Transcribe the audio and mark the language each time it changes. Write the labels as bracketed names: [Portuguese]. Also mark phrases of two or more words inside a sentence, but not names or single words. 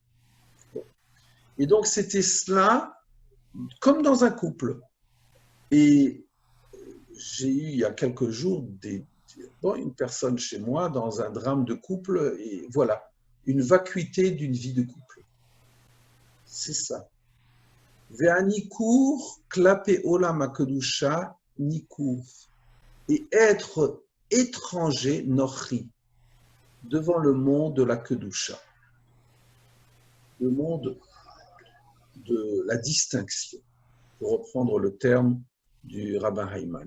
[French] Et donc c'était cela comme dans un couple. Et j'ai eu il y a quelques jours une personne chez moi dans un drame de couple et voilà, une vacuité d'une vie de couple. C'est ça. [Hebrew] והניכור כלפי עולם הקדושה ניכור. [French] Et être étranger, nochri, devant le monde de la Kedusha, le monde de la distinction, pour reprendre le terme du rabbin Hayman.